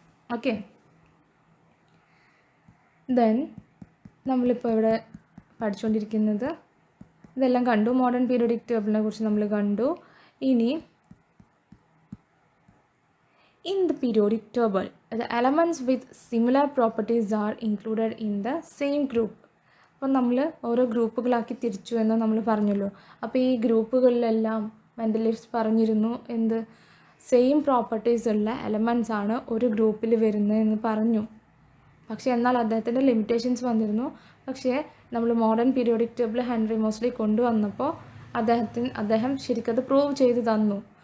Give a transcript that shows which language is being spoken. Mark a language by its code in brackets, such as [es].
[ml] Okay, then നമ്മളിപ്പോൾ ഇവിടെ പഠിച്ചുകൊണ്ടിരിക്കുന്നത് ഇതെല്ലാം കണ്ടു. മോഡേൺ പീരിയോഡിക് ടേബിളിനെ കുറിച്ച് നമ്മൾ കണ്ടു. [en] ഇനി in the periodic table, the elements with similar properties are included in the same group. [ml] അപ്പോൾ നമ്മൾ ഓരോ ഗ്രൂപ്പുകളാക്കി തിരിച്ചു എന്ന് നമ്മൾ പറഞ്ഞല്ലോ. അപ്പോൾ ഈ ഗ്രൂപ്പുകളിലെല്ലാം മെൻ്റലിസ്റ്റ് പറഞ്ഞിരുന്നു എന്ത്? സെയിം പ്രോപ്പർട്ടീസ് ഉള്ള എലമെൻറ്റ്സ് ആണ് ഒരു ഗ്രൂപ്പിൽ വരുന്നതെന്ന് പറഞ്ഞു. പക്ഷേ എന്നാൽ അദ്ദേഹത്തിൻ്റെ ലിമിറ്റേഷൻസ് വന്നിരുന്നു. പക്ഷേ നമ്മൾ modern periodic table Henry Moseley കൊണ്ടുവന്നപ്പോൾ അദ്ദേഹം ശരിക്കത് പ്രൂവ് ചെയ്ത് തന്നു.